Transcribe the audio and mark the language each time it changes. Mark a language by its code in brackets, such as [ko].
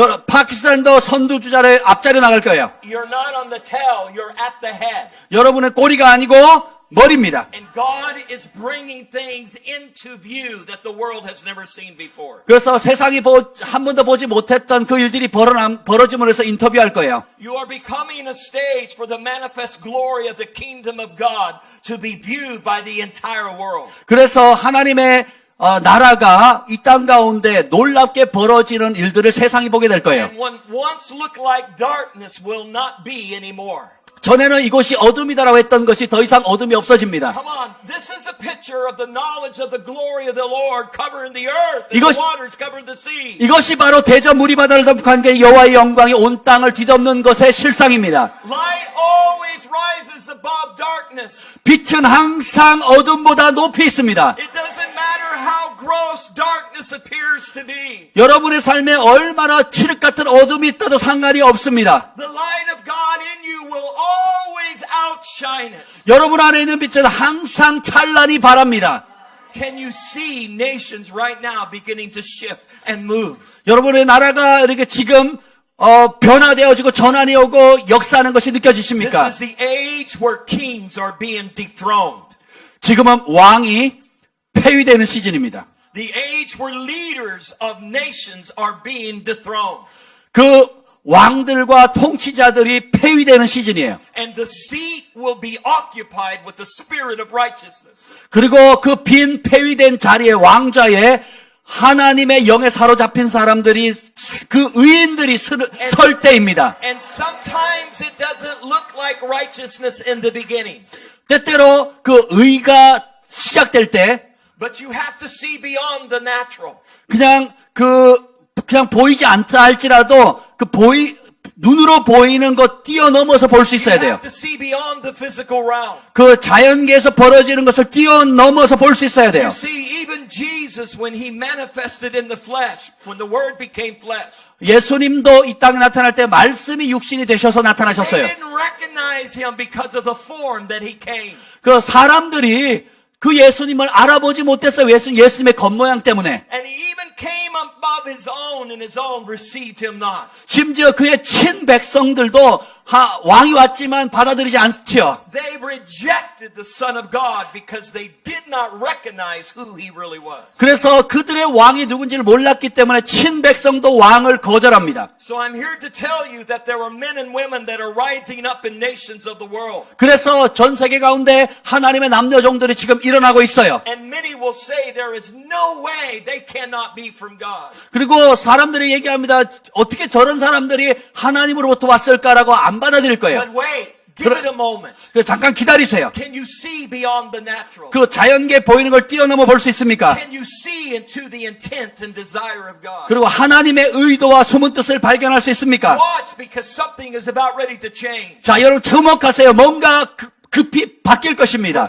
[ko] 파키스탄도 선두주자를 앞자리에 나갈 거예요. [en] You're not on the tail, you're at the head. [ko] 여러분의 꼬리가 아니고 머리입니다. [en] And God is bringing things into view that the world has never seen before. [ko] 그래서 세상이 한 번도 보지 못했던 그 일들이 벌어짐으로 해서 인터뷰할 거예요. [en] You are becoming a stage for the manifest glory of the kingdom of God to be viewed by the entire world. [ko] 그래서 하나님의 나라가 이 땅 가운데 놀랍게 벌어지는 일들을 세상이 보게 될 거예요. [en] And what once looked like darkness will not be anymore. [ko] 전에는 이곳이 어둠이다라고 했던 것이 더 이상 어둠이 없어집니다. [en] Come on, this is a picture of the knowledge of the glory of the Lord covering the earth and the waters covering the sea. [ko] 이것이 바로 대저 무리 바다를 덮은 게 여호와의 영광이 온 땅을 뒤덮는 것의 실상입니다. [en] Light always rises above darkness. [ko] 빛은 항상 어둠보다 높이 있습니다. [en] It doesn't matter how gross darkness appears to be. [ko] 여러분의 삶에 얼마나 칠흑 같은 어둠이 있다도 상관이 없습니다. [en] The light of God in you will always outshine it. [ko] 여러분 안에 있는 빛은 항상 찬란히 바랍니다. [en] Can you see nations right now beginning to shift and move? [ko] 여러분의 나라가 이렇게 지금 변화되어지고 전환이 오고 역사하는 것이 느껴지십니까? [en] This is the age where kings are being dethroned. [ko] 지금은 왕이 폐위되는 시즌입니다. [en] The age where leaders of nations are being dethroned. [ko] 그 왕들과 통치자들이 폐위되는 시즌이에요. [en] And the seat will be occupied with the spirit of righteousness. [ko] 그리고 그 빈 폐위된 자리에 왕좌에 하나님의 영에 사로잡힌 사람들이 그 의인들이 설 때입니다. [en] And sometimes it doesn't look like righteousness in the beginning. [ko] 때때로 그 의가 시작될 때 [en] But you have to see beyond the natural. [ko] 그냥 보이지 않다 할지라도 눈으로 보이는 것 뛰어넘어서 볼 수 있어야 [en] You [ko] 돼요. [en] have to see beyond the physical realm. [ko] 그 자연계에서 벌어지는 것을 뛰어넘어서 볼 수 있어야 돼요. [en] You see, even Jesus, when he manifested in the flesh, when the Word became flesh, [ko] 예수님도 이 땅에 나타날 때 말씀이 육신이 되셔서 [en] they [ko] 나타나셨어요. [en] didn't recognize him because of the form that he came. [ko] 그 사람들이 그 예수님을 알아보지 못했어요. 예수님의 겉모양 때문에. [en] And he even came above his own, and his own received him not. [ko] 심지어 그의 친백성들도 왕이 왔지만 받아들이지 않지요. [en] They rejected the Son of God because they did not recognize who he really was. [ko] 그래서 그들의 왕이 누군지를 몰랐기 때문에 친백성도 왕을 거절합니다. [en] So I'm here to tell you that there are men and women that are rising up in nations of the world. [ko] 그래서 전 세계 가운데 하나님의 남녀종들이 지금 일어나고 있어요. [en] And many will say there is no way they cannot be from God. [ko] 그리고 사람들이 얘기합니다. 어떻게 저런 사람들이 하나님으로부터 왔을까라고 안 받아들일 거예요. [en] But wait, give it a moment. [ko] 잠깐 기다리세요. [en] Can you see beyond the natural? [ko] 그 자연계에 보이는 걸 뛰어넘어 볼 수 있습니까? [en] Can you see into the intent and desire of God? [ko] 그리고 하나님의 의도와 숨은 뜻을 발견할 수 있습니까? [en] Watch, because something is about ready to change. [ko] 자, 여러분 주목하세요. 뭔가 급히 바뀔 것입니다.